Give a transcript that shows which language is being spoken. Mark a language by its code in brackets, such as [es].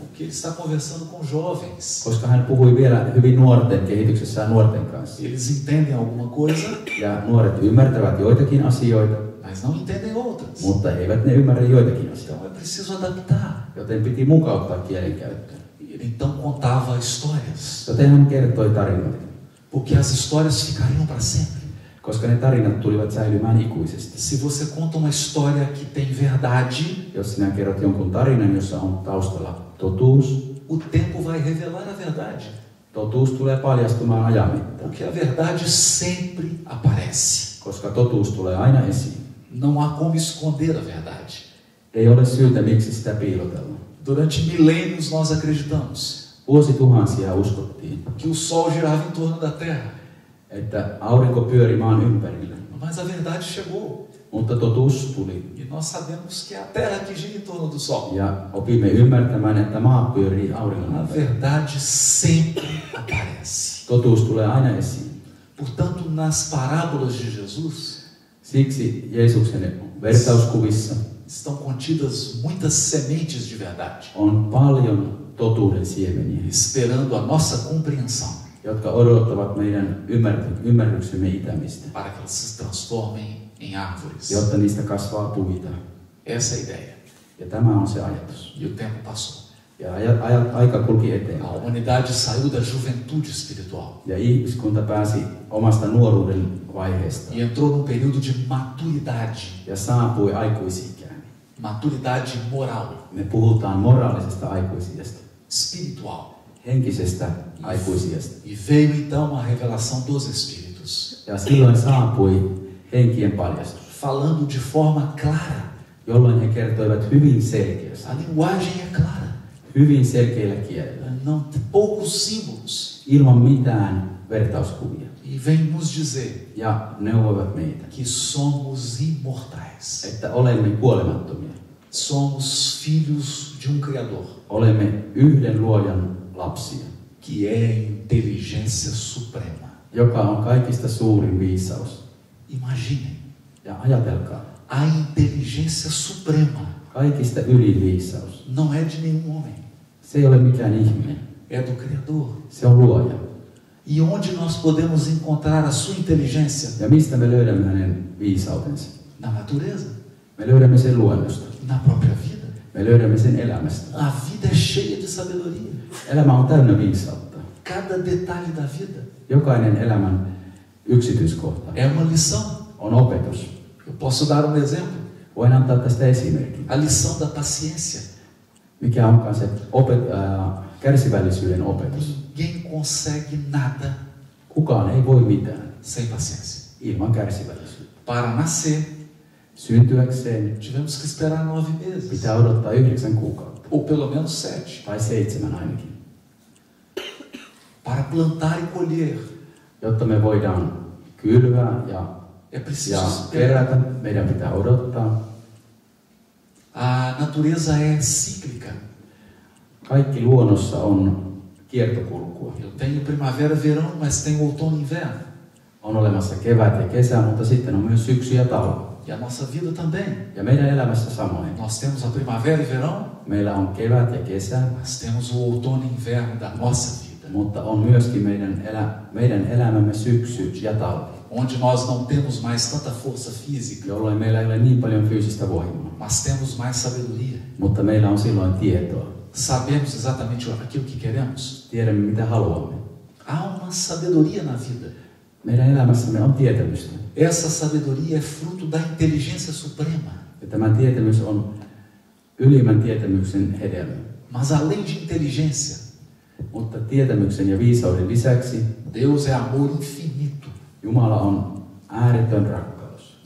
[pt] Porque ele está conversando com jovens. [fi] Koska hän puhui vielä hyvin nuorten kehityksessään nuorten kanssa. [pt] Eles entendem alguma coisa, [fi] Ja nuoret ymmärtävät joitakin asioita, [pt] mas não entendem outras. [fi] mutta eivät ne ymmärrä joitakin asioita. [pt] Então é preciso adaptar. [fi] Joten piti mukauttaa kielenkäyttöä. [pt] Ele então contava histórias, [fi] Joten hän kertoi tarinoita. [pt] porque as histórias ficariam para sempre. [fi] Koska ne tarinat tulivat säilymään ikuisesti. [pt] Se você conta uma história que tem verdade, [fi] Jos sinä kerrot jonkun tarinan, jossa on taustalla totuus, [pt] o tempo vai revelar a verdade. [fi] totuus tulee paljastumaan ajan mittaan. [pt] Porque a verdade sempre aparece. [fi] Koska totuus tulee aina esiin. [pt] Não há como esconder a verdade. [fi] Ei ole syytä, miksi sitä piilotella. [pt] Durante milênios nós acreditamos [fi] Vuosituhansia uskottiin, [pt] que o Sol girava em torno da Terra. [fi] että aurinko pyöri maan ympärillä. [pt] Mas a verdade chegou. [fi] Mutta totuus tuli. [pt] E nós sabemos que é a Terra que gira em torno do Sol. [fi] Ja opimme ymmärtämään, että maa pyörii auringon [pt] A [fi] ympärillä. [pt] verdade sempre aparece. [fi] Totuus tulee aina esiin. [pt] Portanto, nas parábolas de Jesus [fi] Siksi Jeesuksen vertauskuvissa [pt] estão contidas muitas sementes de verdade, [fi] on paljon totuuden siemeniä, [pt] esperando a nossa compreensão, [fi] jotka odottavat meidän ymmärryksemme itämistä, [pt] para que elas se transformem em árvores. [fi] jotta niistä kasvaa puita. [pt] Essa é a ideia. [fi] Ja tämä on se ajatus. [pt] E o tempo passou. [fi] Ja aika kulki [pt] A [fi] eteenpäin. [pt] humanidade saiu da juventude espiritual [fi] Ja ihmiskunta pääsi omasta nuoruuden vaiheesta [pt] e entrou num período de maturidade, [fi] ja saapui aikuisikään. [pt] maturidade moral, [fi] Me puhutaan moraalisesta aikuisiästä, [pt] espiritual. [fi] henkisestä aikuisiästä. [pt] E veio então a revelação dos Espíritos, [fi] Ja silloin saapui henkien paljastus, [pt] falando de forma clara. [fi] jolloin he kertoivat hyvin selkeästi, [pt] A linguagem é clara, [fi] hyvin selkeillä kielillä, [pt] não poucos símbolos. [fi] ilman mitään vertauskuvia. [pt] E vem nos dizer [fi] Ja neuvoivat meitä, [pt] que somos imortais. [fi] että olemme kuolemattomia. [pt] Somos filhos de um Criador, [fi] Olemme yhden luojan lapsia, [pt] que é inteligência suprema. [fi] joka on kaikista suurin viisaus. [pt] Imaginem, [fi] Ja ajatelkaa, [pt] a inteligência suprema [fi] kaikista ylin viisaus. [pt] não é de nenhum homem, [fi] Se ei ole mikään ihminen, [pt] é do Criador. [fi] se on luoja. [pt] E onde nós podemos encontrar a sua inteligência? [fi] Ja mistä me löydämme hänen viisautensa? [pt] Na natureza, [fi] Me löydämme sen luonnosta. [pt] na própria vida. [fi] Me löydämme sen elämästä. [pt] A vida é cheia de sabedoria. [fi] Elämä on täynnä viisautta. [pt] Cada detalhe da vida [fi] Jokainen elämän yksityiskohta [pt] é uma lição. [fi] on opetus. [pt] Eu posso dar um exemplo. [fi] Voin antaa tästä esimerkin. [pt] A lição da paciência. [fi] Mikä onkaan se kärsivällisyyden opetus. [pt] Ninguém consegue nada [fi] Kukaan ei voi mitään [pt] sem paciência. [fi] ilman kärsivällisyyttä. [pt] Para nascer, [fi] Syntyäkseen [pt] tivemos que esperar 9 meses. [fi] pitää odottaa 9 kuukautta. [pt] Ou pelo menos 7. [fi] Tai 7 ainakin. [pt] Para plantar e colher, [fi] Jotta me voidaan kylvää [pt] é preciso [fi] ja [pt] esperar. [fi] kerätä, meidän pitää odottaa. [pt] A natureza é cíclica. [fi] Kaikki luonnossa on kiertokulkua. [pt] Eu tenho primavera, verão, mas tem outono e inverno. [fi] On olemassa kevät ja kesä, mutta sitten on myös syksy ja talvi. [pt] E a nossa vida também. [fi] Ja meidän elämässä samoin. [pt] Nós temos a primavera e verão, [fi] Meillä on kevät ja kesä, [pt] mas temos o outono e inverno da nossa vida, [fi] mutta on myöskin meidän elämämme syksy ja talvi, [pt] onde nós não temos mais tanta força física, [fi] jolloin meillä ei ole niin paljon fyysistä voimaa. [pt] mas temos mais sabedoria. [fi] Mutta meillä on silloin tietoa. [pt] Sabemos exatamente aquilo que queremos. [fi] Tiedämme, mitä haluamme. [pt] Há uma sabedoria na vida. [fi] Meidän elämässämme on tietämystä. [pt] Essa sabedoria é fruto da inteligência suprema. [fi] Ja tämä tietämys on ylimmän tietämyksen hedelmä. [pt] Mas além de inteligência, [fi] Mutta tietämyksen ja viisauden lisäksi [pt] Deus é amor infinito. [fi] Jumala on ääretön rakkaus.